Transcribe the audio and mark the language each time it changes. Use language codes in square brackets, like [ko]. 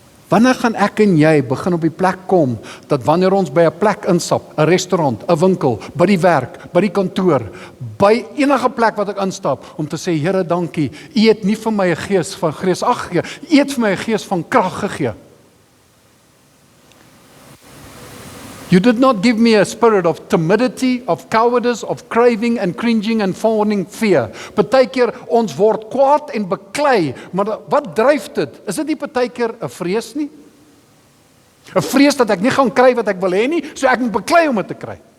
[af] Wanneer gaan ek en jy begin op die plek kom, dat wanneer ons by 'n plek instap, 'n restaurant, 'n winkel, by die werk, by die kantoor, by enige plek wat ek instap, om te sê, Here, dankie, U het nie vir my 'n gees van vreesagtig gegee, U het vir my 'n gees van krag gegee. [en] You did not give me a spirit of timidity, of cowardice, of craving and cringing and fawning fear. [af] Partykeer ons word kwaad en beklei, maar wat dryf dit? Is dit nie partykeer 'n vrees nie? 'n Vrees dat ek nie gaan kry wat ek wil hê nie, so ek moet beklei om dit te kry.